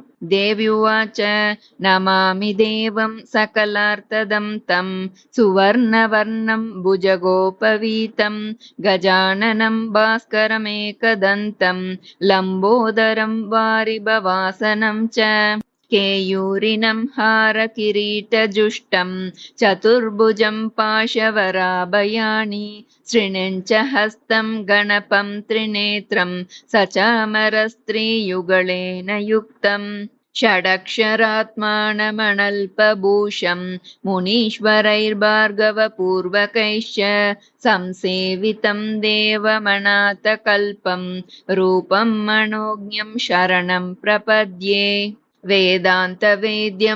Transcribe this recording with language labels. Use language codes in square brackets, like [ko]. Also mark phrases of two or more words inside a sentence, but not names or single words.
[sa] देव्युवाच नमामि देवं सकलार्थदं तं सुवर्णवर्णं भुजगोपवीतं गजाननं भास्करमेकदन्तं लम्बोदरं वारिभवासनं च केयूरिणं हार किरीटजुष्टं चतुर्भुजम् पाशवराभयानि सृणिञ्च हस्तं गणपं त्रिनेत्रं सच्चामरस्त्रीयुगलेन युक्तम् षडक्षरात्मानमनल्पभूषं मुनीश्वरैर्भार्गवपूर्वकैश्च संसेवितं देवमनाथकल्पं रूपं मनोज्ञं शरणं प्रपद्ये वेदान्तवेद्यं